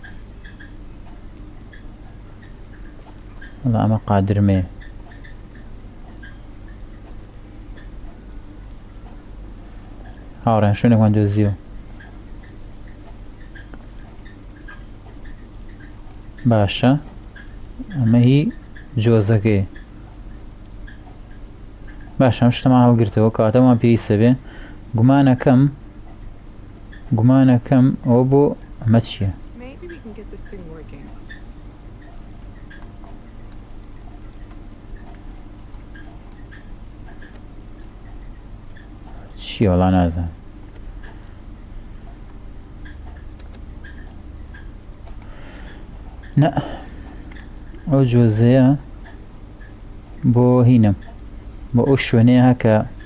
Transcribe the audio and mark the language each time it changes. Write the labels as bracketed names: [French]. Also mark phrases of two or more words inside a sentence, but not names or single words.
[Central Kurdish] وڵا ئەمە قادرمەیە هاوڕێن شوێنێکمان دۆزیەوە باشە ئەمە هی جۆزەکەی باشە ئەم شتەمان هەڵگرتەوە کاتەمان پێویستە بێ گومانەکەم ئەوە بۆ ئەمە چییە [English] Maybe we can get this thing working. [Central Kurdish] چییە وەڵا نازانم نە ئەو جۆزەیە بۆ هینم بۆ ئەو شوێنەیە هەکە